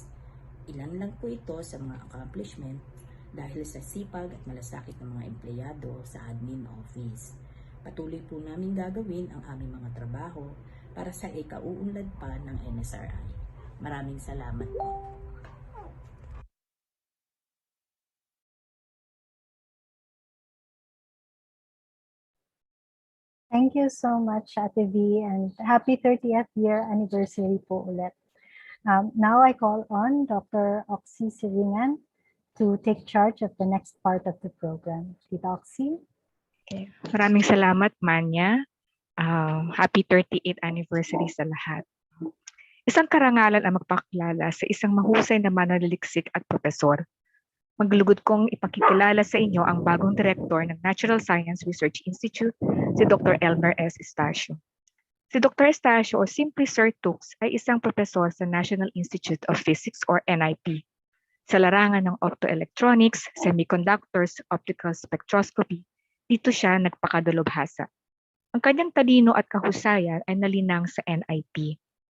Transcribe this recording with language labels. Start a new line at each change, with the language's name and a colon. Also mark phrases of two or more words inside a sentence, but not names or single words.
Filipino: Ilan lang po ito sa mga accomplishment dahil sa sipag at malasakit ng mga empleyado sa admin office. Patuloy po namin gagawin ang aming mga trabaho para sa ikauunlad pa ng NSRI. Maraming salamat po.
English: Thank you so much, Ate V, and happy 30th year anniversary
Filipino: po ulit.
English: Now I call on Dr. Oxy Siringan to take charge of the next part of the program. Tita Oxy. Okay.
Filipino: Maraming salamat, Manya.
English: Happy 38th anniversary
Filipino: sa lahat. Isang karangalan ang magpakilala sa isang mahusay na mananaliksik at profesor. Maglugod kong ipakikilala sa inyo ang bagong direktor ng Natural Science Research Institute, si Dr. Elmer S. Estacio. Si Dr. Estacio o simply Sir Tux ay isang profesor sa National Institute of Physics or NIP. Sa larangan ng optoelectronics, semiconductors, optical spectroscopy, dito siya nagpakadalubhasa. Ang kanyang talino at kahusayan ay nalinang sa NIP.